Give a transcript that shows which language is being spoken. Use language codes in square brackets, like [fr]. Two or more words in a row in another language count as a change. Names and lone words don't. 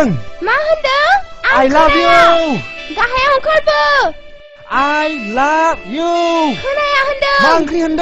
[brx] मा होनदों? [en] I love you! [brx] गाहायाव ओंखारबो! [en] I love you! [brx] खोनाया होनदों! मा ओंख्रि होनदों?